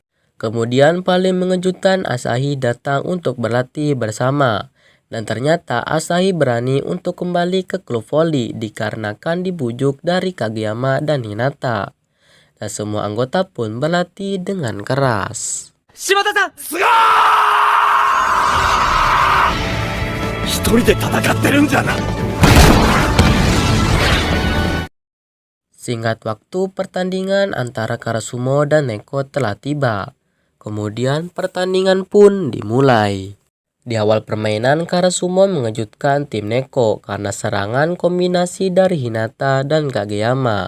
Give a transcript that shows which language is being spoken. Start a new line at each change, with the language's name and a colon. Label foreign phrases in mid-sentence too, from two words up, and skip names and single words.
Indonesian: Kemudian paling mengejutkan, Asahi datang untuk berlatih bersama. Dan ternyata Asahi berani untuk kembali ke klub voli dikarenakan dibujuk dari Kageyama dan Hinata. Dan semua anggota pun berlatih dengan keras. Shibata-san!
Japanese: 一人で戦ってるんじゃな。
Indonesian: Singkat waktu, pertandingan antara Karasumo dan Neko telah tiba. Kemudian pertandingan pun dimulai. Di awal permainan, Karasumo mengejutkan tim Neko karena serangan kombinasi dari Hinata dan Kageyama.